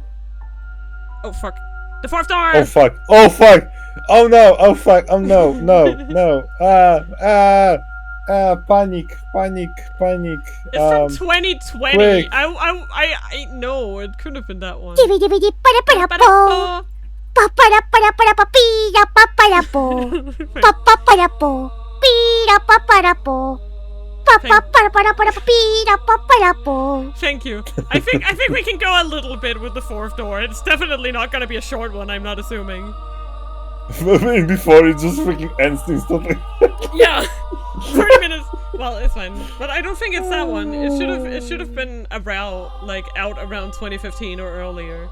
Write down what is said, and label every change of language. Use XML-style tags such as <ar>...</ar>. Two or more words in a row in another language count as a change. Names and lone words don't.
<en>Oh, fuck. The 4th door! Oh fuck! Oh fuck! Oh no! Oh fuck! Oh no! No! No! Panic! Panic! Panic! It's from 2020. quick. I know, it could have been that one. Dibbidi-dibbidi-ba-da-ba-da-bo. Pa-pa-da-pa-da-pa-da-pee-da-pa-pa-da-po. Pa-pa-pa-da-po. Pee-da-pa-pa-da-po. Pa-pa-pa-da-pa-da-pa-pee-da-pa-pa-da-po. Thank you. I think we can go a little bit with the 4th door. It's definitely not gonna be a short one, I'm not assuming. Before it just freaking ends instantly. Yeah. 30 minutes. Well, it's fine. But I don't think it's that one. It should have been around out around 2015 or earlier.</en>